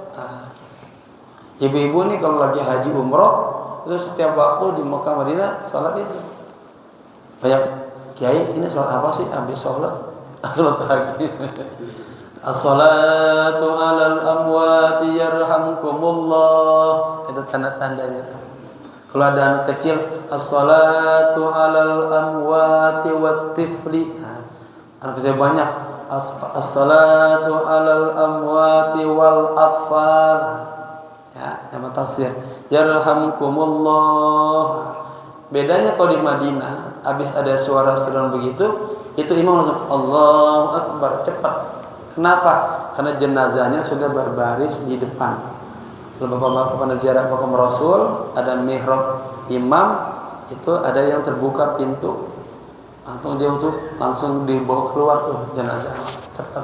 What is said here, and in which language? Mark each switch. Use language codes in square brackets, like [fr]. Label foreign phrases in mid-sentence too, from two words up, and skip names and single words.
[id] Ibu-ibu nih kalau lagi haji umroh, itu setiap waktu di Mekah Madinah sholat itu banyak kiai, ini sholat apa sih? Habis sholat lagi. [ar] الصلاة على الأموات يرحمكم الله. [id] Itu tanda-tandanya tuh. Kalau ada anak kecil, [ar] الصلاة على الأموات والطفل. [id] Anak kecil banyak. [ar] الصلاة على الأموات والأطفال. [id] Ya, nama taksir. Yarhamkumullah. Bedanya kalau di Madinah, habis ada suara seruan begitu, itu imam langsung Allahu Akbar, cepat. Kenapa? Karena jenazahnya sudah berbaris di depan. Kalau bapak-bapak pada ziarah makam Rasul, ada mihrab imam, itu ada yang terbuka pintu, langsung dia langsung dibawa keluar tuh jenazah, cepat.